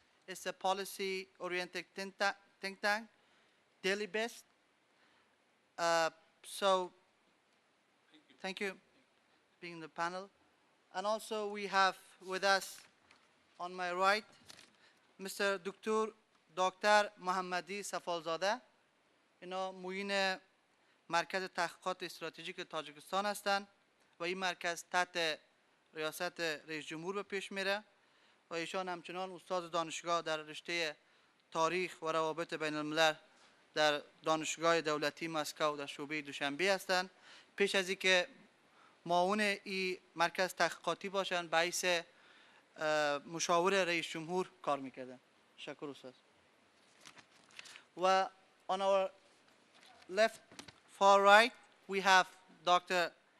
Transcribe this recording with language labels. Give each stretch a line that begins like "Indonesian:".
English: It's a policy-oriented think tank, Delhi-based. So, thank you for being in the panel. And also we have with us on my right, Mr. Dr. Mohammadi Safolzoda.
Persian: اینا معین مرکز تحقیقات استراتژیک تاجیکستان هستند و این مرکز تحت ریاست رئیس جمهور به پیش میره و ایشان همچنان استاد دانشگاه در رشته تاریخ و روابط بین الملل در دانشگاه دولتی مسکو در شعبه دوشنبه هستند. پیش از اینکه معاون این مرکز تحقیقاتی باشن، به حیث مشاور رئیس جمهور کار میکردن. شکر استاد.
English: و on our left, far right, we have Dr.